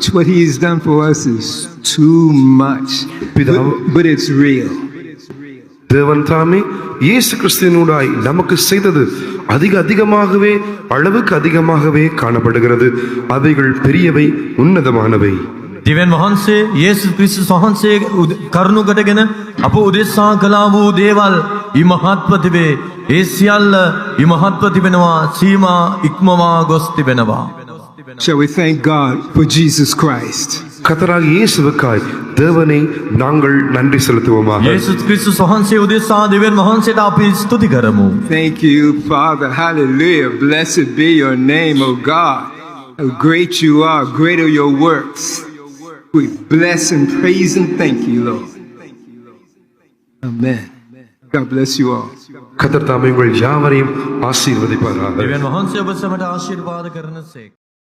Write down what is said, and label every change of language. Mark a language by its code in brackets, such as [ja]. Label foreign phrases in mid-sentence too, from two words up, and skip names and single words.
[en] What he's done for us is too much, but it's real. [ta] தேவன் தாமே இயேசு கிறிஸ்துவினூடாய் நமக்கு செய்தது அதிகமாகவே, அளவுக்கு அதிகமாகவே காணப்படுகிறது. அவைகள் பெரியவை, உன்னதமானவை. [si] දෙවියන් වහන්සේ යේසුස් ක්‍රිස්තුස් වහන්සේ කරුණු කොටගෙන අප උදෙසා කළා වූ දේවල් ඉමහත්ව තිබේ. ඒ සියල්ල ඉමහත්ව තිබෙනවා, සීමා ඉක්මවා ගොස් තිබෙනවා. [en] Shall we thank God for Jesus Christ? [ta] கர்த்தராகிய இயேசுவுக்காய் தேவனை நாங்கள் நன்றி செலுத்துவோமாக. [si] යේසුස් ක්‍රිස්තුස් වහන්සේ උදෙසා දෙවියන් වහන්සේට අපි ස්තුති කරමු. [en] Thank you, Father. Hallelujah. Blessed be your name, O God. How great you are, great are your works. We bless and praise and thank you, Lord. Amen. God bless you all. [ta] கர்த்தர் தாமே உங்கள் யாவரையும் ஆசீர்வதிப்பாராக. [si] දෙවියන් වහන්සේ ඔබ සැමට ආශිර්වාද කරනසේක.